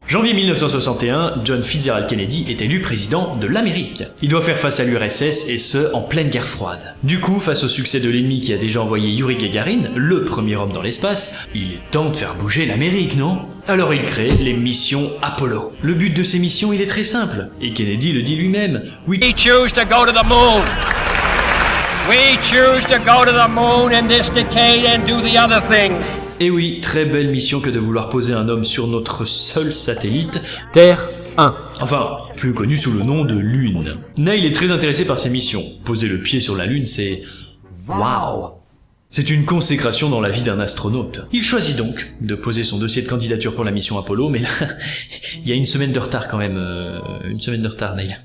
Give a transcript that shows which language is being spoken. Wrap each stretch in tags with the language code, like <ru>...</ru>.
<fr>Janvier 1961, John Fitzgerald Kennedy est élu président de l'Amérique. Il doit faire face à l'URSS et ce, en pleine guerre froide. Du coup, face au succès de l'ennemi qui a déjà envoyé Yuri Gagarin, le premier homme dans l'espace, il est temps de faire bouger l'Amérique, non ? Alors il crée les missions Apollo. Le but de ces missions, il est très simple, et Kennedy le dit lui-même.</fr> <en>We choose to go to the moon. We choose to go to the moon in this decade and do the other things.</en> <fr>Et oui, très belle mission que de vouloir poser un homme sur notre seul satellite, Terre 1. Enfin, plus connu sous le nom de Lune. Neil est très intéressé par ces missions. Poser le pied sur la Lune, c'est... waouh ! C'est une consécration dans la vie d'un astronaute. Il choisit donc de poser son dossier de candidature pour la mission Apollo, mais là, il y a une semaine de retard quand même. Une semaine de retard, Neil.</fr>